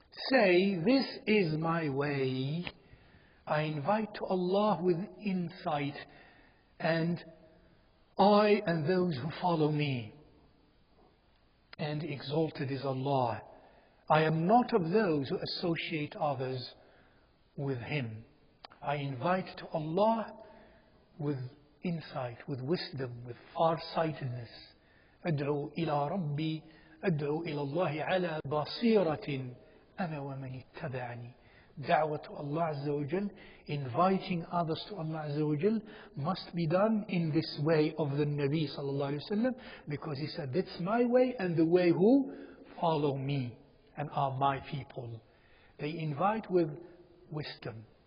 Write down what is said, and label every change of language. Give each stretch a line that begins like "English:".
English: Say, this is my way. I invite to Allah with insight, and I and those who follow me. And exalted is Allah. I am not of those who associate others with Him. I invite to Allah with insight, with wisdom, with farsightedness.
Arabic: أدعو إلى ربي أدعو إلى الله على بصيرة أنا ومن اتبعني.
English: Da'wah to Allah Azza wa Jal, inviting others to Allah Azza wa Jal, must be done in this way of the Nabi sallallahu alayhi wa sallam, because he said, that's my way and the way who follow me and are my people. They invite with wisdom.